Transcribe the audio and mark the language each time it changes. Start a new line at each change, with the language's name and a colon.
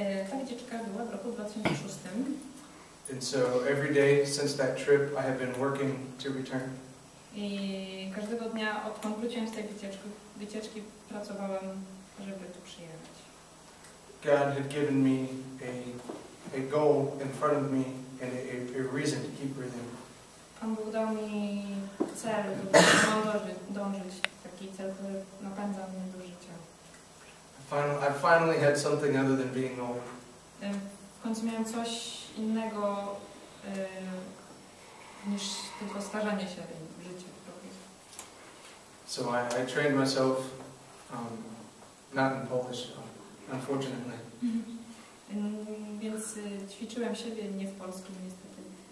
Polish: Ta wycieczka była w roku 2006.
English: And so every day since that trip, I have been working to return.
Polish: I każdego dnia, odkąd wróciłem z tej wycieczki pracowałem, żeby tu przyjechać.
English: God had given me a goal in front of me and a reason to keep breathing.
Polish: Pan Bóg dał mi cel, żeby dążyć, taki cel, który napędza mnie do życia.
English: I finally had something other than being old.
Polish: W końcu miałem coś innego niż tylko starzenie się w życiu.
English: So I trained myself, not in Polish, unfortunately.
Polish: Więc ćwiczyłem siebie nie w polskim niestety.